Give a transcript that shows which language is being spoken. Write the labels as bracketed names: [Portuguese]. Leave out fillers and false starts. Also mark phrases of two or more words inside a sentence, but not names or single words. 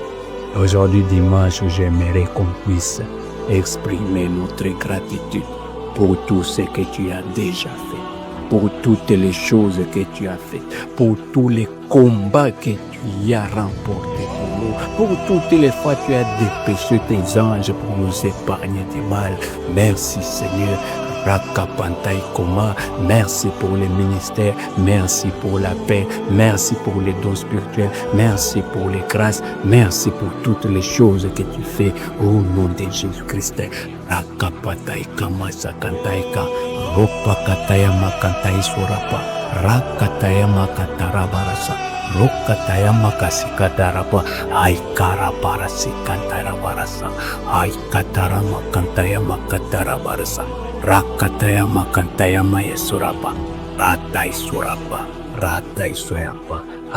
[French] Aujourd'hui, dimanche, j'aimerais qu'on puisse exprimer notre gratitude pour tout ce que tu as déjà fait, pour toutes les choses que tu as faites, pour tous les combats que tu y as remportés pour nous, pour toutes les fois que tu as dépêché tes anges pour nous épargner du mal. Merci Seigneur. Rakapantai Koma. Merci pour les ministères, merci pour la paix, merci pour les dons spirituels, merci pour les grâces, merci pour toutes les choses que tu fais au nom de Jésus-Christ. Rakapatai Kama Sakantaika, Ropakataya Makantai Surapa, Rakataya Makatarabarasa, Rokataya Makasikadarapa, Aikara Parasikantarabasa, Aikatara Makantaya Makatarabarasa, Rakataya Makantaya Maya Surapa, Ratai Surapa, Ratai Surapa.